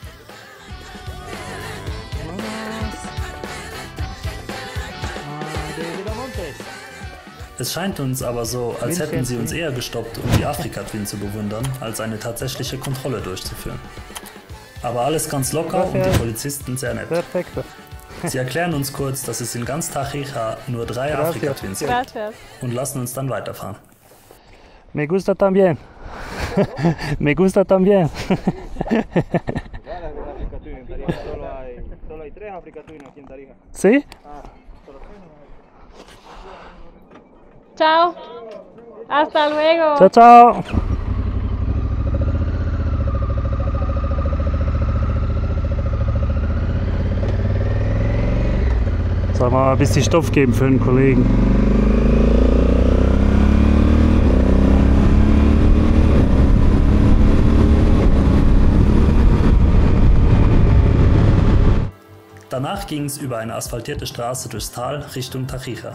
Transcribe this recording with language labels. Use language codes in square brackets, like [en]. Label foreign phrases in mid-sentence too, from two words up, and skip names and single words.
[de] Es scheint uns aber so, als hätten sie uns eher gestoppt, um die Afrika-Twin zu bewundern, als eine tatsächliche Kontrolle durchzuführen. Aber alles ganz locker und die Polizisten sehr nett. [es] Perfekto. [de] Sie erklären uns kurz, dass es in ganz Tarija nur 3 Afrika-Twins gibt [es] Gracias. [de] und lassen uns dann weiterfahren. [es] Me gusta también. Me gusta también. Solo hay 3 Africa Twin aquí en Tarija. ¿Sí? Ciao. Hasta luego. Ciao, ciao. [de] Sollen wir mal ein bisschen Stoff geben für den Kollegen? Danach ging es über eine asphaltierte Straße durchs Tal Richtung Tarija.